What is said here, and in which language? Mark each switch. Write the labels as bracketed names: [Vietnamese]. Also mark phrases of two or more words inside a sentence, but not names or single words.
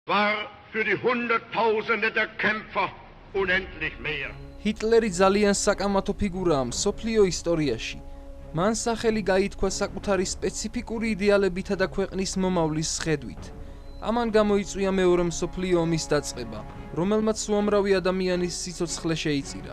[German] war für die Hunderttausende der Kämpfer unendlich mehr. [Georgian] ჰიტლერი ძალიან საკამათო ფიგურაა მსოფლიო ისტორიაში. მან სახელი გაითქვა საკუთარი სპეციფიკური იდეალებითა და ქვეყნის მომავლის სხედვით. ამან გამოიწვია მეორე მსოფლიო ომის დაწყება, რომელმაც უამრავი ადამიანის სიცოცხლე შეიწირა.